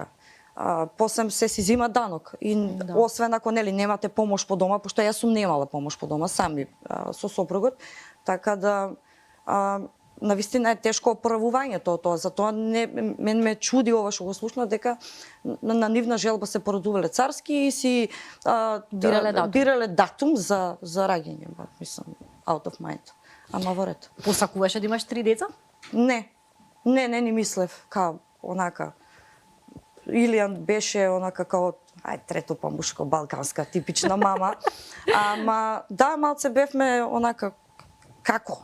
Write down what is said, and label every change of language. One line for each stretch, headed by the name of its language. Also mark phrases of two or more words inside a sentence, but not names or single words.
Macedonian: После се си зима данок и освен ако немате помош по дома, пошто јас сум немала помош по дома сами со сопругот, така да навистина е тешко оправувањето од тоа. Затоа мен ме чуди ова што го слушнав дека на нивна желба се породувале царски и си бирале датум за раѓање. Мислам,
English: out of mind.
Macedonian: Ама во ред. Посакуваше да имаш 3 деца? Не ни мислев као онака. Илијан беше онака као трето помушко, балканска, типична мама. Ама да, малце бевме онака како.